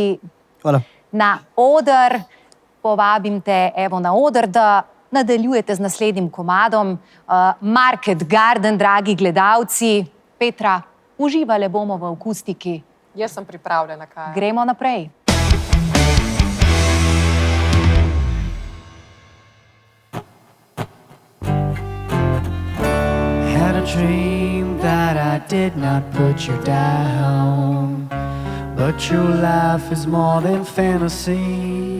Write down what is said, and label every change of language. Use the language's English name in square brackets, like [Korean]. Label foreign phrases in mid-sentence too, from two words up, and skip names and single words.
[Slovenian] Hvala. Na oder, povabim te, evo, na oder, da nadaljujete z naslednjim komadom. Market Garden, dragi gledalci. Petra, uživale bomo v akustiki. Jaz sem pripravljena, kaj. Gremo naprej. [English] Had a dream that I did not put you down, but true life is more than fantasy.